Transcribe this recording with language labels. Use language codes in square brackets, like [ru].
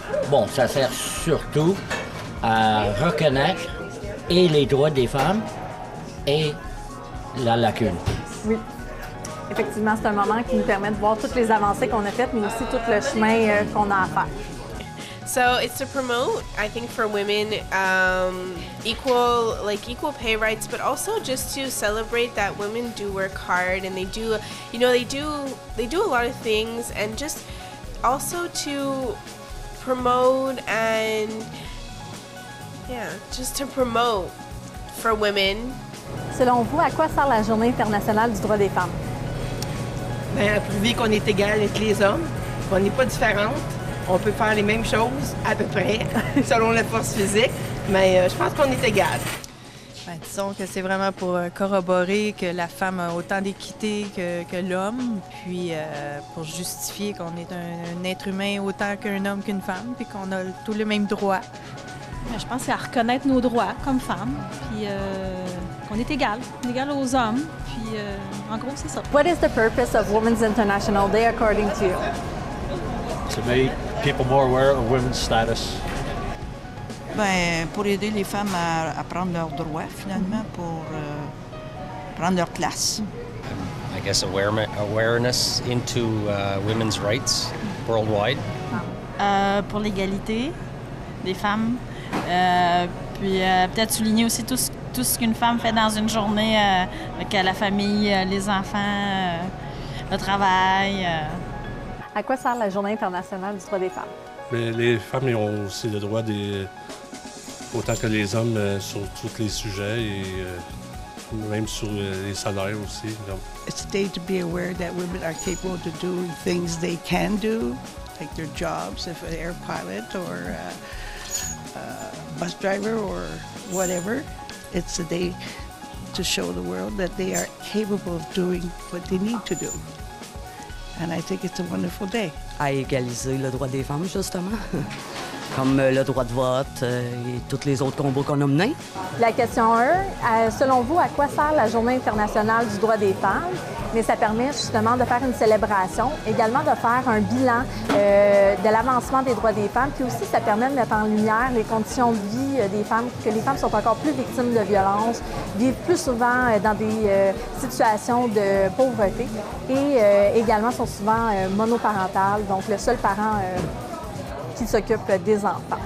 [fr] Bon, ça sert surtout à reconnaître et les droits des femmes et la lacune. Oui. Effectivement, c'est un moment qui nous permet de voir toutes les avancées qu'on a faites, mais aussi tout le chemin qu'on a à faire. [en] So it's to promote, I think, for women, equal pay rights, but also just to celebrate that women do work hard and they do a lot of things, and just also to promote and just to promote for women. [fr] Selon vous, à quoi sert la Journée internationale du droit des femmes? Bien, à prouver qu'on est égal avec les hommes, qu'on n'est pas différentes. On peut faire les mêmes choses, à peu près, selon la force physique, mais je pense qu'on est égal. Ben, disons que c'est vraiment pour corroborer que la femme a autant d'équité que l'homme, puis pour justifier qu'on est un être humain autant qu'un homme qu'une femme, puis qu'on a tous les mêmes droits. Je pense que c'est à reconnaître nos droits comme femmes, puis qu'on est égal aux hommes, puis en gros, c'est ça. [en] What is the purpose of Women's International Day according to you? To make people more aware of women's status. [fr] Ben, pour aider les femmes à prendre leurs droits, finalement, pour prendre leur place. [en] I guess awareness into women's rights worldwide. [fr] Pour l'égalité des femmes. Puis peut-être souligner aussi tout ce qu'une femme fait dans une journée avec la famille, les enfants, le travail. À quoi sert la Journée internationale du droit des femmes? Mais les femmes ils ont aussi le droit autant que les hommes sur tous les sujets et même sur les salaires aussi. Donc. [en] It's a day to be aware that women are capable to do things they can do, like their jobs, if an air pilot or bus driver or whatever. It's a day to show the world that they are capable of doing what they need to do. And I think it's a wonderful day. [fr] À égaliser le droit des femmes, justement, comme le droit de vote et tous les autres combats qu'on a menés. La question 1, selon vous, à quoi sert la Journée internationale du droit des femmes? Mais ça permet justement de faire une célébration, également de faire un bilan de l'avancement des droits des femmes, puis aussi ça permet de mettre en lumière les conditions de vie des femmes, que les femmes sont encore plus victimes de violences, vivent plus souvent dans des situations de pauvreté et également sont souvent monoparentales, donc le seul parent qui s'occupe des enfants.